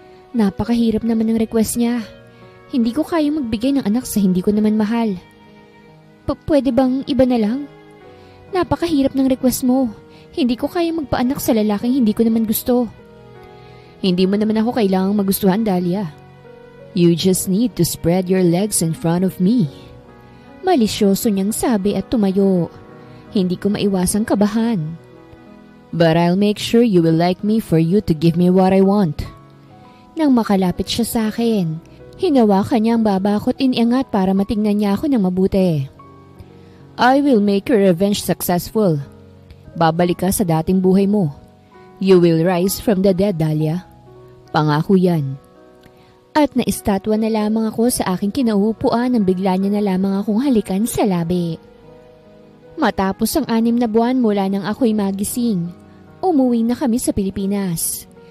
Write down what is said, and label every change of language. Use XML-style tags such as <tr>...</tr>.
<tl>Napakahirap naman ng request niya. Hindi ko kayang magbigay ng anak sa hindi ko naman mahal. Pwede bang iba na lang? Napakahirap ng request mo. Hindi ko kayang magpaanak sa lalaking hindi ko naman gusto. Hindi mo naman ako kailangang magustuhan, Dahlia.</tl> <en>You just need to spread your legs in front of me.</en> <tl>Malisyoso niyang sabi at tumayo. Hindi ko maiwasang kabahan.</tl> <en>But I'll make sure you will like me for you to give me what I want.</en> <tl>Nang makalapit siya sa akin, hinawakan niya ang baba ko't iniangat para matingnan niya ako ng mabuti.</tl> <en>I will make your revenge successful.</en> <tl>Babalik ka sa dating buhay mo.</tl> <en>You will rise from the dead, Dahlia.</en> <tl>Pangako yan. At naistatwa na lamang ako sa aking kinauupuan nang bigla niya na lamang akong halikan sa labi. Matapos ang 6 na buwan mula nang ako'y magising, umuwi na kami sa Pilipinas.</tl>